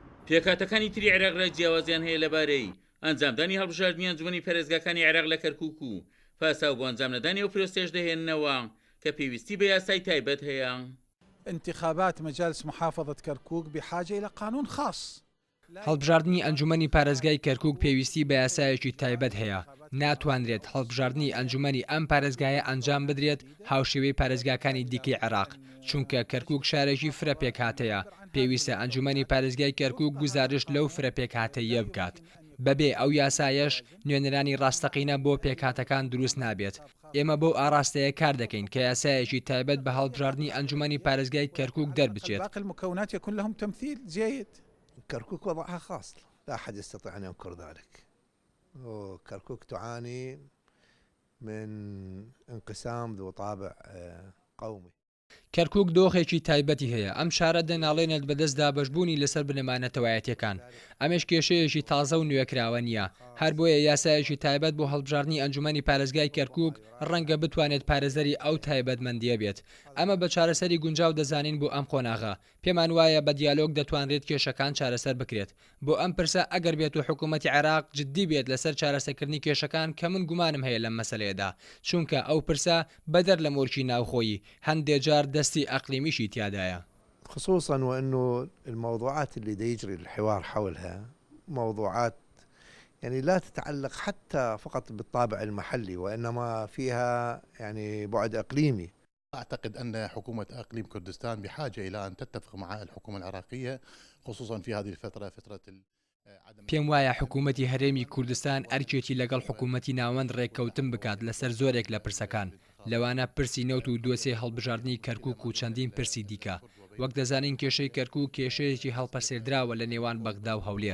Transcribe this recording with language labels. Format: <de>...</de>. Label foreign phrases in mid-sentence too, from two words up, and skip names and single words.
<ckb>پێکهاتەکانی تری عێراق جیاوازیان هەیە لەبارەی ئەنجامدانی هەڵبژاردننی ئەنجومەنی پەرێزگاکانی عێراق لە کەرکووک و پاساو بۆ ئەنجامدانی ئەو پرۆسێش دەهێننەوە کە پێویستی بە یاسای تایبەت هەیە.</ckb> <ar>انتخابات مجالس محافظة كركوك بحاجة إلى قانون خاص.</ar> <ckb>هەڵبژاردننی ئەنجومەنی پارێزگای کەرکووک پێویستی بە یاسایەکی تایبەت هەیە. ناتوانرێت هەڵبژاردننی ئەنجومەنی ئەم پارێزگایە ئەنجام بدرێت هاوشێوەی پارێزگاکانی دیکەی عێراق، چونکە کەرکووک شارێکی فرە پێکهاتەیە. پێویستە ئەنجومەنی پارێزگای کەرکووک گزارش لەو فرە پێکهاتەیە بکات. بەبێ ئەو یاسایەش نوێنەرانی ڕاستەقینە بۆ پێکهاتەکان دروست نابێت. ئێمە بۆ ئاراستەیە کار دەکەین کە یاسایەکی تایبەت بە هەڵبژاردننی ئەنجومەنی پارێزگای کەرکووک دەربچێت.</ckb> <ar>المكونات يكون لهم تمثيل جيد. كركوك وضعها خاص، لا أحد يستطيع أن ينكر ذلك. وكركوك تعاني من انقسام ذو طابع قومي.</ar> <ckb>کەرکووک دۆخێکی تایبەتی هەیە. ئەم شارە دەناڵێنێت بەدەستدا بەشبوونی لەسەر بنەمانەتەوایەتیەکان. ئەمەش کێشەیەکی تازە و نوێکراوە نییە. هەر بۆیە یاسایەکی تایبەت بۆ هەڵبژاردننی ئەنجومەنی پارێزگای کەرکووک ڕەنگە بتوانێت پارێزەری ئەو تایبەتمەندیە بێت. ئەمە بە چارەسەری گونجاو دەزانین بۆ ئەم قۆناغا. پێمان وایە بە دیالۆگ دەتوانرێت کێشەکان چارەسەر بکرێت. بۆ ئەم پرسە ئەگەر بێت و حکوومەتی عێراق جددی بێت لەسەر چارەسەرکردنی کێشەکان کە من گومانم هەیە لەم مەسەلەیەدا، چونکە ئەو پرسە بەدەر لە مۆرکی ناوخۆیی هەندێک جار دەستی ئەقلیمیشی تیادایە.</ckb> <ar>خصوصا وأنه الموضوعات اللي يجري الحوار حولها موضوعات يعني لا تتعلق حتى فقط بالطابع المحلي، وإنما فيها يعني بعد إقليمي. أعتقد أن حكومة إقليم كردستان بحاجة إلى أن تتفق مع الحكومة العراقية خصوصا في هذه الفترة فترة</ar> <ckb>پێم وایە حکوومەتی هەرێمی کوردستان ئەرکێکی لەگەڵ حکوومەتی ناوەند ڕێککەوتن بکات لەسەر زۆرێک لە پرسەکان. لەوانە پرسی نەوت و دۆسێ هەڵبژاردننی کەرکووک و چەندین پرسی دیکە. وەک دەزانین کێشەی کەرکووک کێشەیەکی هەڵپەسێردراوە لە نێوان بەغدا و هەولێر.</ckb>